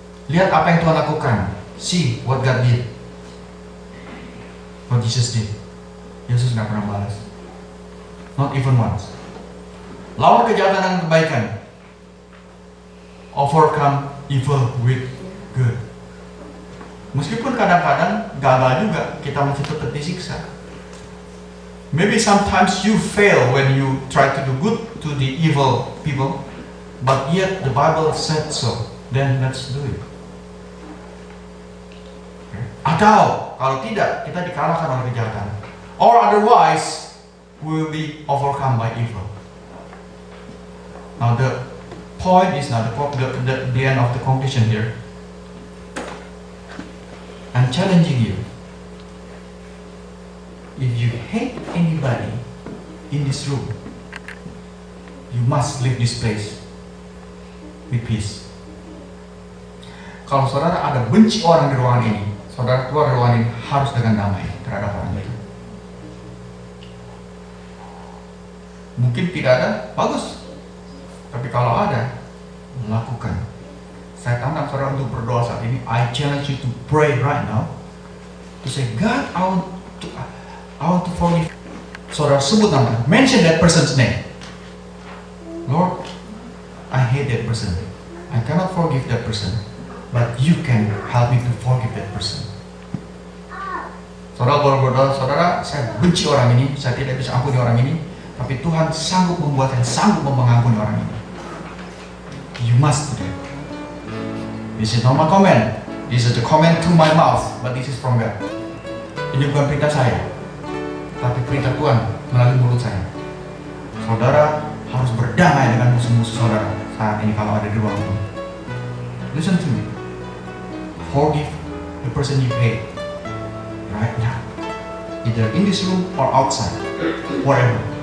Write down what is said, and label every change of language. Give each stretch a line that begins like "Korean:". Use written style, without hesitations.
Indonesian: Lihat apa yang Tuhan lakukan.
English: See what God did. What Jesus did.
Indonesian: Yesus nggak pernah balas.
English: Not even once.
Indonesian: Lawan kejahatan dengan kebaikan.
English: Overcome evil with good.
Indonesian: Meskipun kadang-kadang gagal juga, kita masih tetap disiksa.
English: Maybe sometimes you fail when you try to do good to the evil people, but yet the Bible said so. Then let's do it.
Indonesian: Atau kalau tidak, kita dikalahkan oleh kejahatan.
English: Or otherwise, we will be overcome by evil. Now the point is now the end of the conclusion here. I'm challenging you. If you hate anybody in this room, you must leave this place with peace.
Indonesian: Kalau saudara ada benci orang di ruangan ini, saudara keluar dari ruangan ini harus dengan damai terhadap orang itu. Mungkin tidak ada, bagus. Tapi kalau ada, lakukan. Saya tantang saudara untuk berdoa saat ini.
English: I challenge you to pray right now. To say, God, I want to forgive.
Indonesian: Saudara sebut nama,
English: mention that person's name. Lord, I hate that person. I cannot forgive that person. But you can help me to forgive that person.
Indonesian: Saudara boleh berdoa, saudara, saya benci orang ini, saya tidak bisa ampuni orang ini, tapi Tuhan sanggup membuat saya sanggup mengampuni orang ini.
English: You must do that. This is not my comment. This is the comment to my mouth, but this is from God.
Indonesian: Ini bukan perintah saya, tapi perintah Tuhan melalui mulut saya. Saudara harus berdamai dengan musuh-musuh saudara saat ini kalau ada di ruang ini.
English: Listen to me. Forgive the person you hate right now, either in this room or outside, wherever.